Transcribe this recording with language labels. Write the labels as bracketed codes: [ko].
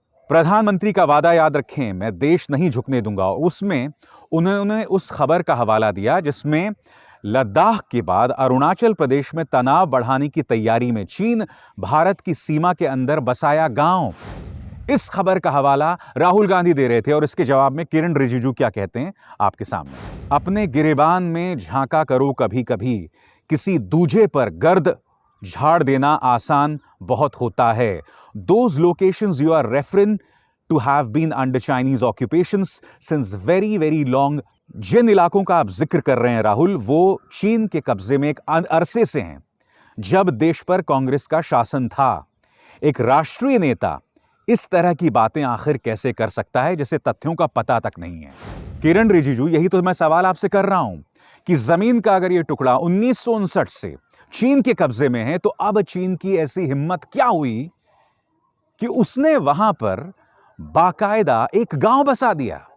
[hi] प्रधानमंत्री का वादा याद रखें, मैं देश नहीं झुकने दूंगा। और उसमें उन्होंने उस खबर का हवाला दिया जिसमें लद्दाख के बाद अरुणाचल प्रदेश में तनाव बढ़ाने की तैयारी में चीन भारत की सीमा के अंदर बसाया गांव। इस खबर का हवाला राहुल गांधी दे रहे थे, और इसके जवाब में किरण रिजिजू क्या कहते हैं आपके सामने। अपने गिरेबान में झांका करो कभी कभी, किसी दूजे पर गर्द झाड़ देना आसान बहुत होता है। [en] Those locations you are referring to have been under Chinese occupations since very long। [hi] जिन इलाकों का आप जिक्र कर रहे हैं राहुल, वो चीन के कब्जे में एक अरसे से हैं, जब देश पर कांग्रेस का शासन था। एक राष्ट्रीय नेता इस तरह की बातें आखिर कैसे कर सकता है जिसे तथ्यों का पता तक नहीं है? किरण रिजिजू, यही तो मैं सवाल आपसे कर रहा हूं कि जमीन का अगर यह टुकड़ा 1959 से चीन के कब्जे में है तो अब चीन की ऐसी हिम्मत क्या हुई कि उसने वहां पर बाकायदा एक गांव बसा दिया?